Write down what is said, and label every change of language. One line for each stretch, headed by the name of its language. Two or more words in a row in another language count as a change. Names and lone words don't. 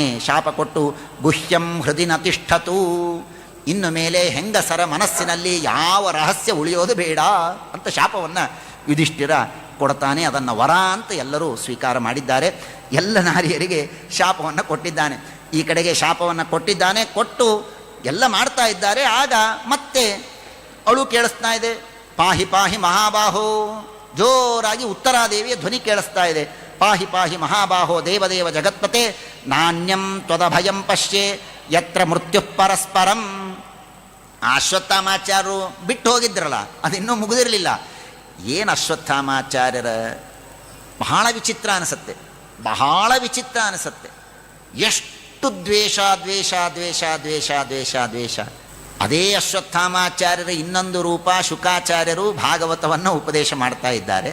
Kannada: ಶಾಪ ಕೊಟ್ಟು
Sanskrit: ಗುಹ್ಯಂ ಹೃದಯ ನತಿಷ್ಠತು,
Kannada: ಇನ್ನು ಮೇಲೆ ಹೆಂಗಸರ ಮನಸ್ಸಿನಲ್ಲಿ ಯಾವ ರಹಸ್ಯ ಉಳಿಯೋದು ಬೇಡ ಅಂತ ಶಾಪವನ್ನು ಯುಧಿಷ್ಠಿರ ಕೊಡ್ತಾನೆ. ಅದನ್ನು ವರ ಅಂತ ಎಲ್ಲರೂ ಸ್ವೀಕಾರ ಮಾಡಿದ್ದಾರೆ. ಎಲ್ಲ ನಾರಿಯರಿಗೆ ಶಾಪವನ್ನು ಕೊಟ್ಟಿದ್ದಾನೆ. ಈ ಕಡೆಗೆ ಶಾಪವನ್ನು ಕೊಟ್ಟಿದ್ದಾನೆ, ಕೊಟ್ಟು ಎಲ್ಲ ಮಾಡ್ತಾ ಇದ್ದಾರೆ. ಆಗ ಮತ್ತೆ ಅಳು ಕೇಳಿಸ್ತಾ ಇದೆ,
Sanskrit: ಪಾಹಿ ಪಾಹಿ ಮಹಾಬಾಹೋ.
Kannada: ಜೋರಾಗಿ ಉತ್ತರಾದೇವಿಯ ಧ್ವನಿ ಕೇಳಿಸ್ತಾ ಇದೆ,
Sanskrit: ಪಾಹಿ ಪಾಹಿ ಮಹಾಬಾಹೋ ದೇವದೇವ ಜಗತ್ಪತೆ ನಾಣ್ಯಂ ತ್ವದ ಭಯಂ ಪಶ್ಯೆ ಯತ್ರ ಮೃತ್ಯು ಪರಸ್ಪರಂ.
Kannada: ಅಶ್ವತ್ಥಾಮಾಚಾರ್ಯರು ಬಿಟ್ಟು ಹೋಗಿದ್ರಲ್ಲ, ಅದಿನ್ನೂ ಮುಗಿದಿರಲಿಲ್ಲ. ಏನು ಅಶ್ವತ್ಥಾಮಾಚಾರ್ಯರ ಬಹಳ ವಿಚಿತ್ರ ಅನಿಸುತ್ತೆ, ಬಹಳ ವಿಚಿತ್ರ ಅನಿಸುತ್ತೆ. ಎಷ್ಟು ದ್ವೇಷ ದ್ವೇಷ ದ್ವೇಷ ದ್ವೇಷ ದ್ವೇಷ ದ್ವೇಷ. ಅದೇ ಅಶ್ವತ್ಥಾಮಾಚಾರ್ಯರ ಇನ್ನೊಂದು ರೂಪ ಶುಕಾಚಾರ್ಯರು ಭಾಗವತವನ್ನು ಉಪದೇಶ ಮಾಡ್ತಾ ಇದ್ದಾರೆ.